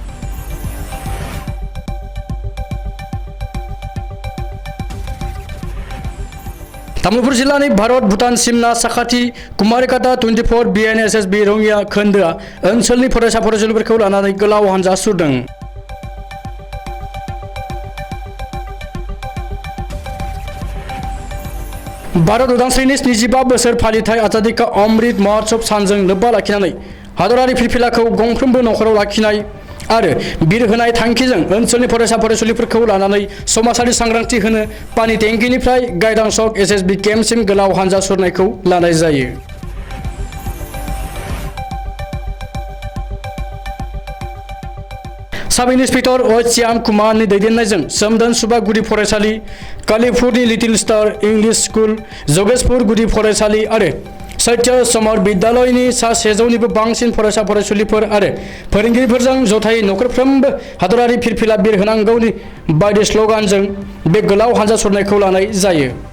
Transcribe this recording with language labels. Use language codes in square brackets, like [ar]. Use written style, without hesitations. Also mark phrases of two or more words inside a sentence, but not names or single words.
[brx] तामुलपुर जिल्लानि भारत भुटान सिमना साखाथि कुमारिकाटा 24 BNSSB रङिया खोन्दोआ ओनसोलनि फरायसा फरायसुलिफोरखौ लानानै गोलाव हानजा सुरदों। भारत उदांस्रिनि 75 बोसोर फालिथाय आजादी का अमृत महोत्सव सानजों लोब्बा लाखिनानै हादरारि फिरफिलाखौ गंफ्रोमबो नखराव लाखिनाय आरो बिर होनाय थांखिजों ओनसोलनि फरायसा फरायसुलिफोरखौ लानानै समाजारि सांग्रांथि होनो पानि टेंकिनिफ्राय गायदांसक SSB केम्पसिम गोलाव हानजा सुरनायखौ लानाय जायो। [en] sub inspector [brx] ओइच श्याम कुमारनि दैदेननायजों सोमदोन सुबा गुदि फरायसालि, कालीपुरनि लिटिल स्टार इंलिश स्कुल, जोगेशपुर गुदि फरायसालि आरो सत्य समर विद्यालयनि सा 100निबो बांसिन फरायसा फरायसुलिफोर आरो फोरोंगिरिफोरजों जथायै नखरफ्रोमबो हादरारि फिरफिला बिर होनांगौनि बायदि स्लगानजों बे गोलाव हानजा सुरनायखौ लानाय जायो।